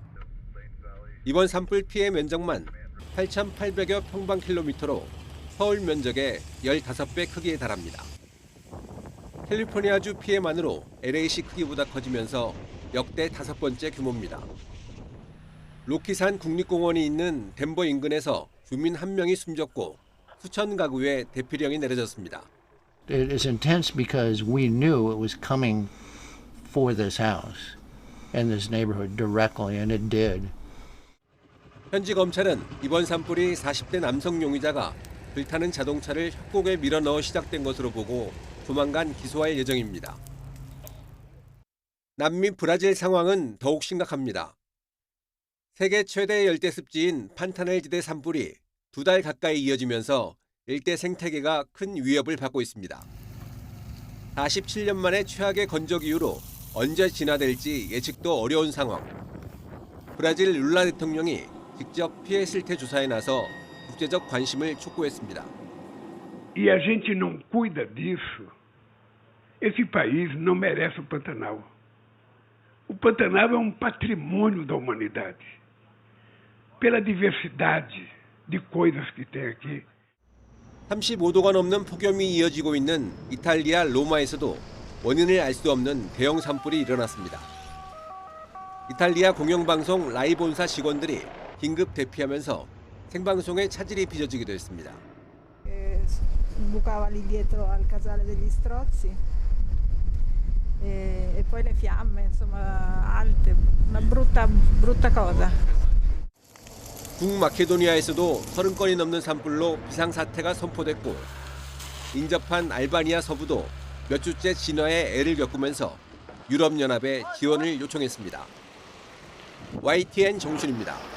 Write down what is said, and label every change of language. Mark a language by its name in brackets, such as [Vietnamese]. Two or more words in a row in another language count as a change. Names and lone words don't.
[Korean] 이번 산불 피해 면적만 8,800여 평방킬로미터로 서울 면적의 15배 크기에 달합니다. 캘리포니아주 피해만으로 LA시 크기보다 커지면서 역대 5번째 규모입니다. 로키산 국립공원이 있는 덴버 인근에서 주민 1명이 숨졌고 수천 가구에 대피령이 내려졌습니다. [English] It is intense because we knew it was coming for this house and this neighborhood directly, and it did. [Korean] 현지 검찰은 이번 산불이 40대 남성 용의자가 불타는 자동차를 협곡에 밀어넣어 시작된 것으로 보고 조만간 기소할 예정입니다. 남미 브라질 상황은 더욱 심각합니다. 세계 최대 열대 습지인 판타넬 지대 산불이 2달 가까이 이어지면서 일대 생태계가 큰 위협을 받고 있습니다. 47년 만에 최악의 건조 기후로 언제 진화될지 예측도 어려운 상황. 브라질 룰라 대통령이 직접 피해 실태 조사에 나서 국제적 관심을 촉구했습니다. [Portuguese] E a gente não cuida disso, esse país não merece o Pantanal. O Pantanal é patrimônio da humanidade. Pela diversidade de coisas que tem aqui. [Korean] 35도가 넘는 폭염이 이어지고 있는 이탈리아 로마에서도 원인을 알 수 없는 대형 산불이 일어났습니다. 이탈리아 공영방송 라이본사 직원들이 긴급 대피하면서 생방송에 차질이 빚어지기도 했습니다. [Italian] Bucava lì dietro al casale degli Strozzi e poi le fiamme, insomma, alte, una brutta cosa. [Korean] 북마케도니아에서도 30건이 넘는 산불로 비상사태가 선포됐고 인접한 알바니아 서부도 몇 주째 진화에 애를 겪으면서 유럽연합에 지원을 요청했습니다. YTN 정순입니다.